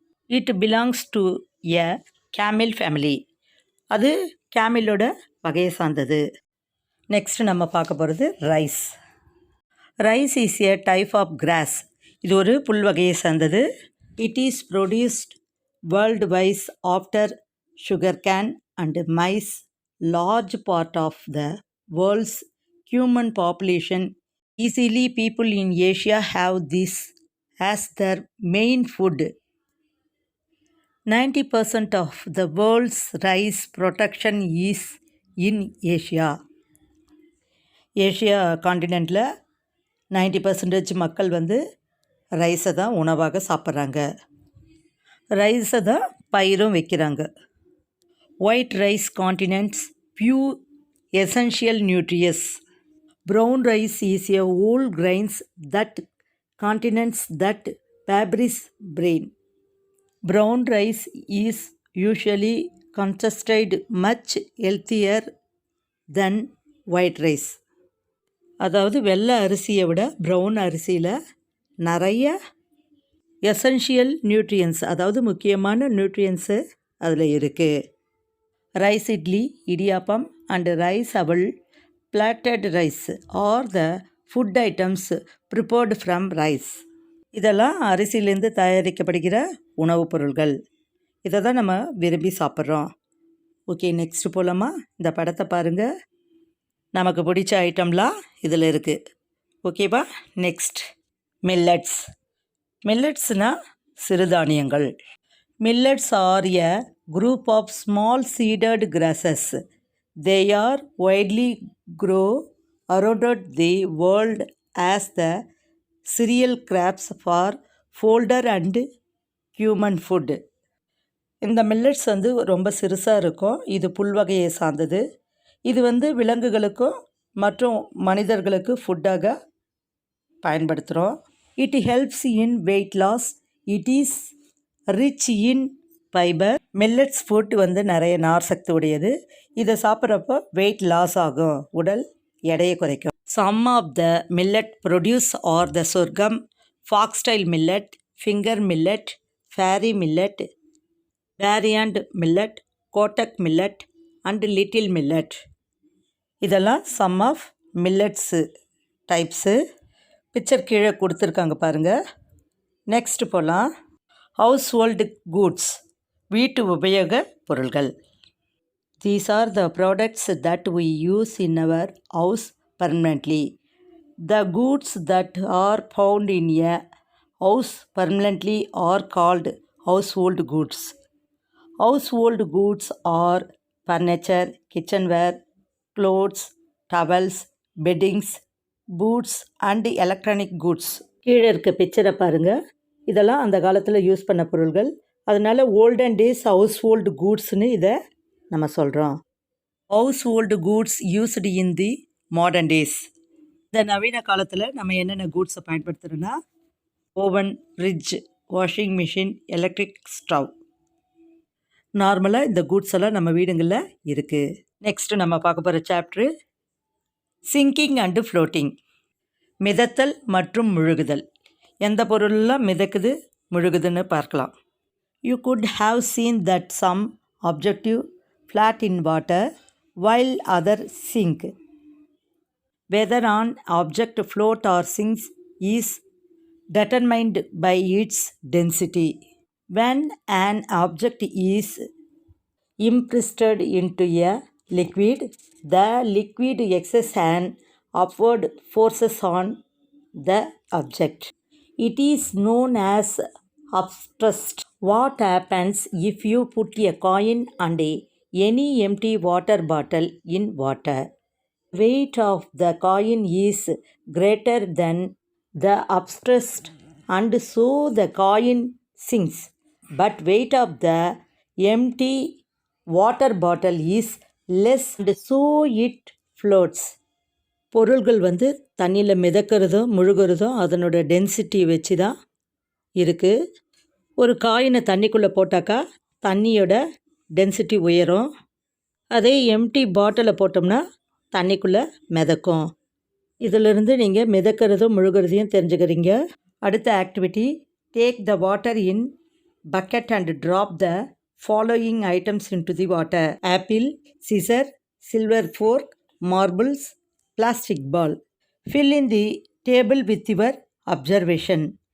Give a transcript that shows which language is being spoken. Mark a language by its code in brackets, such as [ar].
[en] It belongs to a camel family. [ta] அது கேமிலோட வகையை சார்ந்தது. [en] next [ta] நம்ம பார்க்க போகிறது [en] Rice. Rice is a type of grass. [ta] இது ஒரு புல் வகையை சார்ந்தது. [en] It is produced worldwide after sugar cane and maize. Large part of the world's human population, easily people in Asia have this as their main food. 90% of the world's rice production is in Asia. [ta] Asia காண்டினென்ட்டில் 90% மக்கள் ரைஸை தான் உணவாக சாப்பிட்றாங்க. ரைஸை தான் பயிரும் வைக்கிறாங்க. [en] White rice contains few essential nutrients. Brown rice is a whole grains that contains that fibrous brain. Brown rice is usually considered much healthier than white rice. [ta] அதாவது வெள்ளை அரிசியை விட ப்ரௌன் அரிசியில் நிறைய எசென்ஷியல் நியூட்ரியன்ஸ், அதாவது முக்கியமான நியூட்ரியன்ஸு அதில் இருக்குது. Rice idli, idiyappam [en] and rice bowl, platted rice are the food items prepared from rice. [ta] இதெல்லாம் அரிசியிலேருந்து தயாரிக்கப்படுகிற உணவுப் பொருள்கள். இதை தான் நம்ம விரும்பி சாப்பிட்றோம். ஓகே, நெக்ஸ்ட் போகலாமா? இந்த படத்தை பாருங்கள். நமக்கு பிடிச்ச ஐட்டம்லாம் இதில் இருக்குது. ஓகேவா? Next millets. மில்லட்ஸ்னால் சிறுதானியங்கள். [en] Millets are a group of small seeded grasses. They are widely grown around the world as the cereal crops for fodder and human food. [ta] இந்த மில்லட்ஸ் ரொம்ப சிறுசாக இருக்கும். இது புல்வகையை சார்ந்தது. இது விலங்குகளுக்கும் மற்றும் மனிதர்களுக்கு ஃபுட்டாக பயன்படுத்துகிறோம். [en] It helps in weight loss. It is rich in fibre. [ta] Millets food நிறைய நார் சக்தி உடையது. இதை சாப்பிட்றப்போ வெயிட் லாஸ் ஆகும், உடல் எடையை குறைக்கும். [en] Some of the millet produce are the sorghum, foxtail millet, finger millet, pearl millet, barnyard millet, kodo millet and little millet. [ta] இதெல்லாம் some of millets types. Picture கீழே கொடுத்துருக்காங்க பாருங்கள். நெக்ஸ்ட் போகலாம். ஹவுஸ் ஹோல்டு கூட்ஸ், வீட்டு உபயோக பொருள்கள். [en] These are the products that we use in our house permanently. The goods that are found in a house permanently are called household goods. Household goods are furniture, kitchenware, clothes, towels, beddings, boots and electronic goods. [ta] கீழே இருக்க பிக்சரை பாருங்கள். இதெல்லாம் அந்த காலத்தில் use பண்ண பொருள்கள். அதனால் ஓல்டன் டேஸ் ஹவுஸ் ஹோல்டு கூட்ஸ்னு இதை நம்ம சொல்கிறோம். [en] Household goods used in the modern days. [ta] இந்த நவீன காலத்தில் நம்ம என்னென்ன கூட்ஸை பயன்படுத்துகிறோன்னா oven, fridge, washing machine, electric stove. நார்மலாக இந்த கூட்ஸ் எல்லாம் நம்ம வீடுங்களில் இருக்குது. நெக்ஸ்ட்டு நம்ம பார்க்க போகிற சாப்டரு சிங்கிங் அண்டு ஃப்ளோட்டிங். மிதத்தல் மற்றும் முழுகுதல். எந்த பொருளெலாம் மிதக்குது முழுகுதுன்னு பார்க்கலாம். [en] You could have seen that some objective float in water while others sink. Whether an object float or sinks is determined by its density. When an object is immersed into a liquid, the liquid exerts an upward forces on the object. It is known as upthrust. What happens if you put a coin and any empty water bottle in water? Weight of the coin is greater than the upthrust and so the coin sinks. But weight of the empty water bottle is less and so it floats. [ta] பொருள்கள் தண்ணியில் மிதக்கிறதும் முழுகிறதும் அதனோட density வச்சு தான் இருக்குது. ஒரு காயினை தண்ணிக்குள்ளே போட்டாக்கா தண்ணியோட டென்சிட்டி உயரும். அதே எம்டி பாட்டிலை போட்டோம்னா தண்ணிக்குள்ளே மிதக்கும். இதிலிருந்து நீங்கள் மிதக்கிறதும் முழுகிறதையும் தெரிஞ்சுக்கிறீங்க. அடுத்த activity, [en] Take the water in bucket and drop the following items into the water. Apple, scissor, silver fork, marbles, plastic ball. Fill in the table with your observation.